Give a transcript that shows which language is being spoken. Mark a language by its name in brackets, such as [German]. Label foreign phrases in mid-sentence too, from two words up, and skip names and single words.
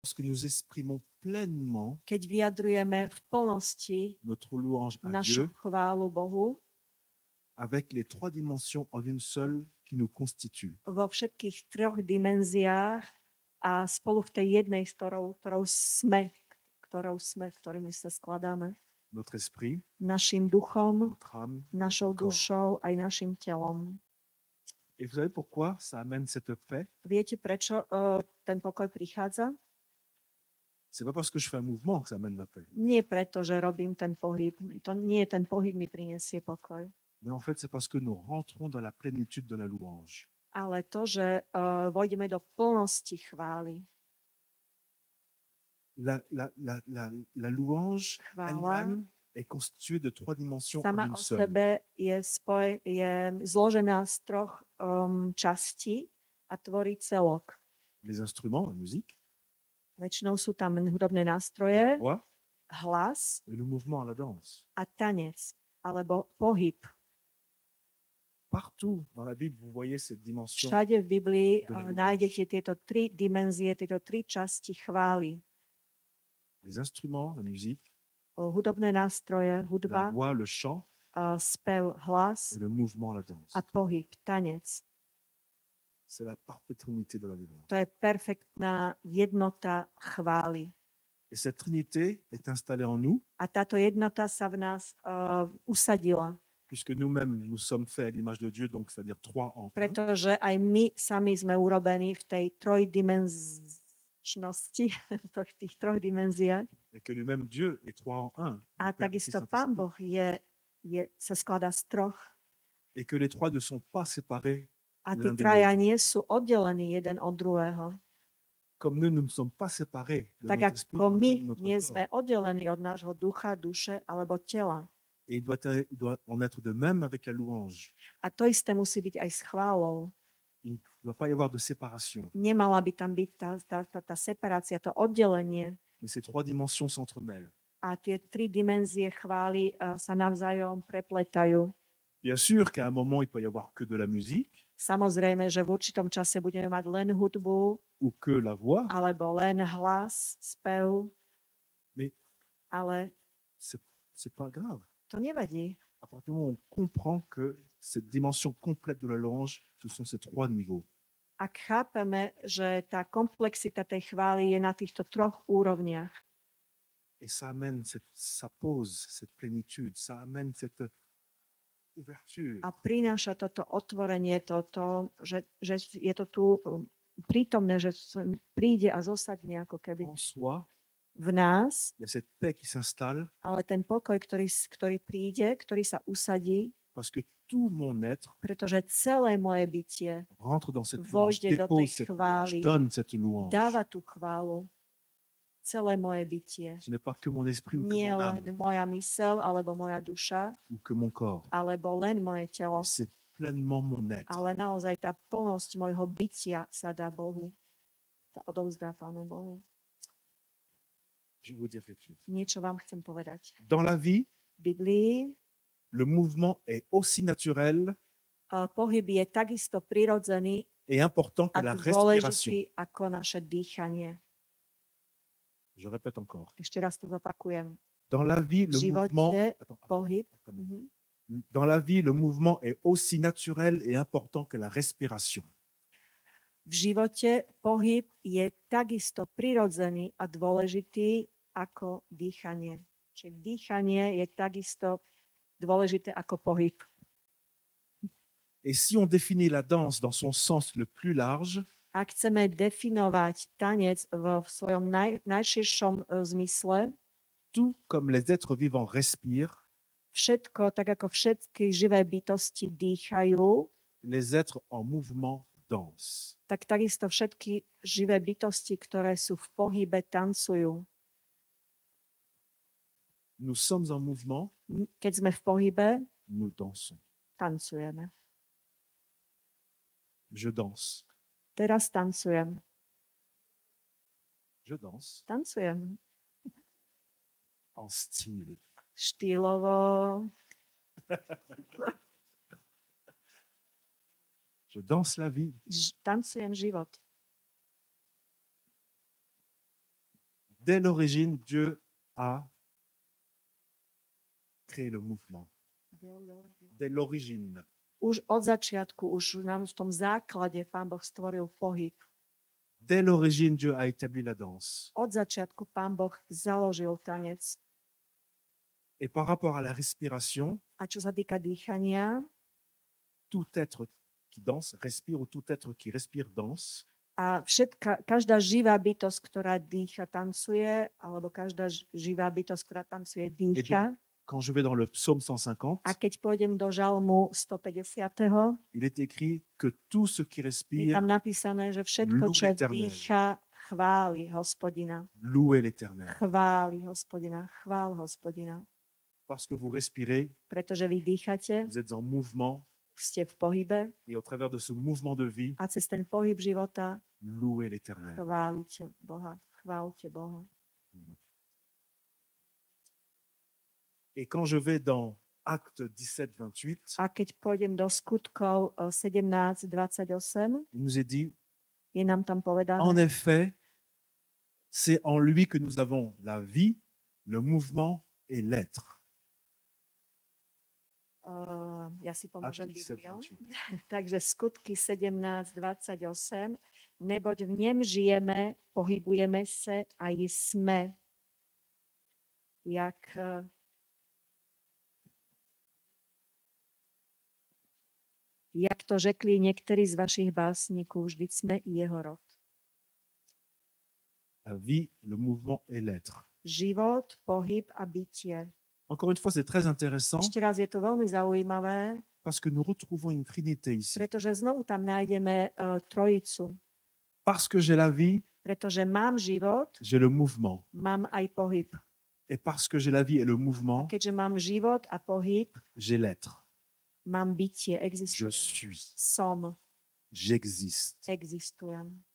[French] lorsque nous exprimons pleinement [Slovak] keď vyjadrujeme v plnosti [French] notre louange à [Slovak] našu [French] Dieu [Slovak] chválu Bohu [French] avec les trois dimensions en une seule qui nous constituent. [Slovak] vo všetkých troch dimenziách a spolu v tej jednej, ktorými sa skladáme. [French] Notre esprit, [Slovak] Našim duchom, [French] notre âme, [Slovak] našou [French] notre corps. [Slovak] dušou aj našim telom. [French] Et vous savez pourquoi ça amène cette paix? [Slovak] Viete, prečo ten pokoj prichádza? [French] C'est pas parce que je fais un mouvement que ça amène la paix. [Slovak] Nie preto, že robím ten pohyb. To nie ten pohyb mi prinesie pokoj. [French] Mais en fait, c'est parce que nous rentrons dans la plénitude de la louange. [Slovak] Ale to, že vojdeme do plnosti chvály. [French] La louange [Slovak] Chvála [French] elle-même est constituée de trois dimensions en [Slovak] sama [French] une [Slovak] o [French] seule. [Slovak] sebe je zložená z troch častí a tvorí celok. [French] Les instruments, la musique, [Slovak] Väčšinou sú tam hudobné nástroje, [French] la voix [Slovak] hlas [French] et le mouvement à la danse. [Slovak] a tanec, alebo pohyb. [French] Partout dans la Bible, vous voyez cette dimension. [Slovak] Všade v Biblii [French] de la louange. [Slovak] nájdete tieto tri dimenzie, tieto tri časti chvály. [French] Les instruments, la musique, [Slovak] Hudobné nástroje, [French] la [Slovak] hudba, [French] voix, le chant [Slovak] spev, hlas [French] et le mouvement à la danse. [Slovak] a pohyb, tanec. [French] C'est la parfaite trinité de la louange. [Slovak] To je perfektná jednota chvály. [French] Et cette trinité est installée en nous, [Slovak] A táto jednota sa v nás usadila, [French] puisque nous-mêmes, nous sommes faits à l'image de Dieu, donc c'est-à-dire trois en un. [Slovak] pretože aj my sami sme urobení v tej trojdimenzčnosti, v tých troch dimenziách. [French] Et que lui-même, Dieu est trois en un. [Slovak] A [French] Le Père, Fils, [Slovak] takisto [French] Saint-Esprit. [Slovak] Pán Boh sa skladá z troch. [French] Et que les trois ne sont pas séparés. [Slovak] A tí [French] L'un de [Slovak] traja [French] l'autre. [Slovak] nie sú oddelení jeden od druhého. [French] Comme nous ne sommes pas séparés de [Slovak] Tak [French] notre esprit, [Slovak] ako my [French] de notre [Slovak] nie [French] corps. [Slovak] sme oddelení od nášho ducha, duše alebo tela. [French] Et il doit en être de même avec la louange. [Slovak] A to isté musí byť aj s chválou. [French] Il ne doit pas y avoir de séparation. [Slovak] Nemala by tam byť tá separácia, to oddelenie. [French] Mais ces trois dimensions s'entremêlent. [Slovak] A tie tri dimenzie chvály sa navzájom prepletajú. [French] Bien sûr qu'à un moment, il peut y avoir que de la musique [Slovak] Samozrejme, že v určitom čase budeme mať len hudbu, [French] ou que la voix, [Slovak] alebo len hlas, spev, [French] mais [Slovak] ale [French] c'est pas grave. [Slovak] to nevadí. [French] À partir du moment où on comprend que cette dimension complète de la louange, ce sont ces trois niveaux. [Slovak] Ak chápeme, že tá komplexita tej chvály je na týchto troch úrovniach [French] Et ça amène, ça pose cette plénitude, ça amène cette ouverture. [Slovak] a prináša toto otvorenie, že je to tu prítomné, že príde a zosadne ako keby [French] En soi, [Slovak] v nás, [French] il y a cette paix qui s'installe [Slovak] ale ten pokoj, ktorý príde, ktorý sa usadí, [French] parce que tout mon être [Slovak] pretože celé moje bytie [French] rentre dans cette louange, [Slovak] vojde do tej [French] dépose cette louange, [Slovak] chvály, [French] donne cette louange. [Slovak] dáva tú chválu. Celé moje bytie. [French] Ce n'est pas que mon esprit ou que [Slovak] Nie [French] mon [Slovak] len [French] âme [Slovak] moja myseľ, alebo moja duša, [French] ou que mon corps. [Slovak] alebo len moje telo, [French] C'est pleinement mon être. [Slovak] ale naozaj tá plnosť môjho bytia sa dá Bohu. Sa odovzdá Pánu Bohu. [French] Je vais vous dire quelque chose. [Slovak] Niečo vám chcem povedať. [French] Dans la vie, [Slovak] V Biblii [French] le mouvement est aussi naturel [Slovak] pohyb je takisto prirodzený [French] et important que [Slovak] a [French] la respiration. [Slovak] dôležitý ako naše dýchanie. [French] Je répète encore. [Slovak] Ešte raz to zopakujem. [French] Dans la vie, [Slovak] V [French] le mouvement, [Slovak] živote [French] Attends, [Slovak] pohyb [French] dans la vie, le mouvement est aussi naturel et important que la respiration. [Slovak] v živote pohyb je takisto prirodzený a dôležitý ako dýchanie. Čiže dýchanie je takisto dôležité ako pohyb. [French] Et si on définit la danse dans son sens le plus large, [Slovak] Ak chceme definovať tanec v svojom najširšom zmysle, [French] tout comme les êtres vivants respirent, [Slovak] všetko, tak ako všetky živé bytosti dýchajú, [French] les êtres en mouvement dansent. [Slovak] tak takisto všetky živé bytosti, ktoré sú v pohybe, tancujú. [French] Nous sommes en mouvement, [Slovak] Keď sme v pohybe, [French] nous dansons. [Slovak] tancujeme. [French] Je danse. [Slovak] Teraz tancujem. [French] Je danse [Slovak] Tancujem. [French] en style. [Slovak] Štýlovo. [French] Je danse la vie. [Slovak] Tancujem život. [French] Dès l'origine, Dieu a créé le mouvement. Dès l'origine. [Slovak] Už od začiatku, už nám v tom základe Pán Boh stvoril pohyb. [French] Dès l'origine, Dieu a établi la danse. [Slovak] Od začiatku Pán Boh založil tanec. [French] Et par rapport à la respiration, [Slovak] A čo sa týka dýchania, [French] tout être qui danse respire, ou tout être qui respire danse. [Slovak] a každá živá bytosť, ktorá dýcha, tancuje, alebo každá živá bytosť, ktorá tancuje, dýcha. [French] Quand je vais dans le psaume 150, [Slovak] A keď pôjdem do žalmu 150. [French] il est écrit que tout ce qui [Slovak] Je [French] respire [Slovak] tam napísané, že všetko, [French] loue [Slovak] čo [French] l'Éternel. [Slovak] dýcha, chváli Hospodina. [French] loue l'Éternel. [Slovak] Chváli Hospodina. Chvál Hospodina. [French] Parce que vous respirez, [Slovak] Pretože vy dýchate, [French] vous êtes en mouvement, [Slovak] ste v pohybe [French] et au travers de ce mouvement de vie, [Slovak] a cez ten pohyb života [French] louez l'Éternel. [Slovak] chválite Boha. Chválte Boha. [French] Et quand je vais dans Acte 17, 28, [Slovak] A keď pôjdem do skutkov 17, 28, [French] il nous est dit, [Slovak] je nám tam povedané, [French] en effet, c'est en lui que nous avons la vie, le mouvement et l'être. [Slovak] Ja si [French] Acte [Slovak] pomôžem [French] 17, [Slovak] Bibliou. [French] 28. [Slovak] Takže skutky 17, 28, neboť v ňom žijeme, pohybujeme sa a sme. [Czech] Jak to řekli někteří z vašich básníků, vždyť jsme i jeho rod. [French] La vie, le mouvement et l'être. [Slovak] Život, pohyb a bytie. [French] Encore une fois, c'est très intéressant [Slovak] Ešte raz je to veľmi zaujímavé, [French] parce que nous retrouvons une trinité ici. [Slovak] pretože znovu tam nájdeme trojicu. [French] Parce que j'ai la vie, [Slovak] Pretože mám život, [French] j'ai le mouvement. [Slovak] mám aj pohyb. [French] Et parce que j'ai la vie et le mouvement, [Slovak] Keďže mám život a pohyb, [French] j'ai l'être. [Slovak] mám bytie, [French] Je [Slovak] existujem. [French] suis. [Slovak] Som, [French] J'existe. [Slovak] existujem.